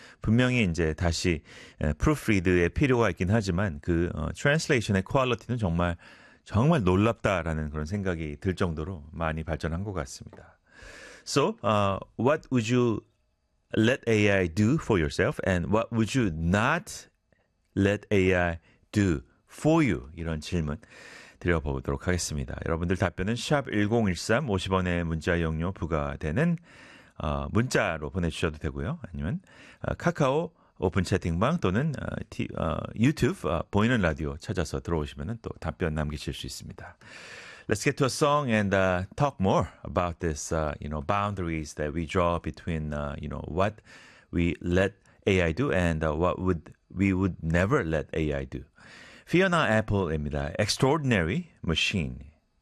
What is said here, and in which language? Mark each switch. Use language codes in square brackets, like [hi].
[ko] 분명히 이제 다시 proofread의 필요가 있긴 하지만, 그 translation의 quality는 정말 정말 놀랍다라는 그런 생각이 들 정도로 많이 발전한 것 같습니다. [en] So, what would you let AI do for yourself, and what would you not let AI do for you? [ko] 이런 질문 드려보도록 하겠습니다. 여러분들 답변은 샵 1013, 50원의 문자 이용료 부과되는 문자로 보내주셔도 되고요. 아니면 카카오 오픈 채팅방 또는 유튜브 보이는 라디오 찾아서 들어오시면 또 답변 남기실 수 있습니다. [en] Let's get to a song and talk more about this, boundaries that we draw between, what we let AI do and what would never let AI do. Fiona Apple입니다. Extraordinary Machine.